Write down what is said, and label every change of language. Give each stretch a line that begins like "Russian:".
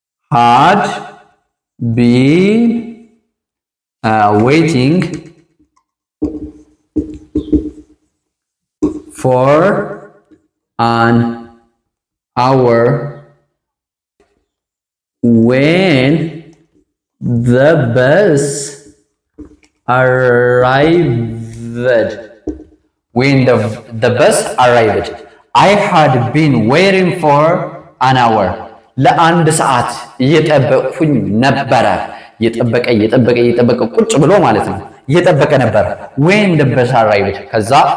English: had been waiting for an hour when the bus arrived. When the bus arrived, I had been waiting for an hour.
Amharic: ለአንድ ሰዓት እየጠበቅኩኝ ነበረ። እየጠበቀ ቁጭ ብሎ ማለት ነው። እየጠበቀ ነበር።
English: when the bus arrived
Amharic: ከዛ